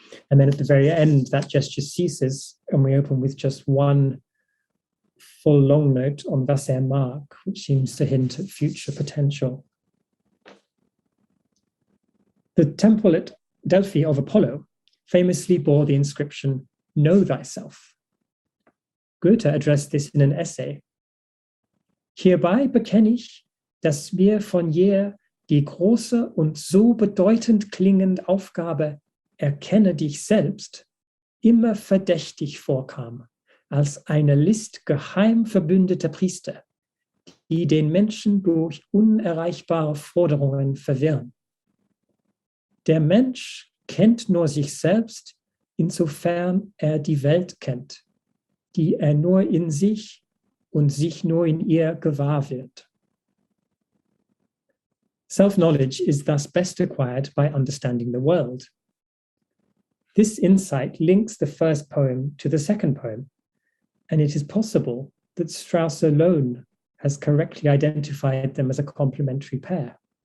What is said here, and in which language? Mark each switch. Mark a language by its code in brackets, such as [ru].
[en] And then at the very end, that gesture ceases, and we open with just one full long note on was mag, which seems to hint at future potential. The temple at Delphi of Apollo famously bore the inscription, "Know thyself." Goethe addressed this in an essay. [de] Hierbei bekenne ich, dass mir von jeher die große und so bedeutend klingende Aufgabe "Erkenne dich selbst" immer verdächtig vorkam, als eine List geheim verbündeter Priester, die den Menschen durch unerreichbare Forderungen verwirren. Der Mensch kennt nur sich selbst, insofern er die Welt kennt, die er nur in sich und sich nur in ihr gewahr wird. [en] Self-knowledge is thus best acquired by understanding the world. This insight links the first poem to the second poem, and it is possible that Strauss alone has correctly identified them as a complementary pair.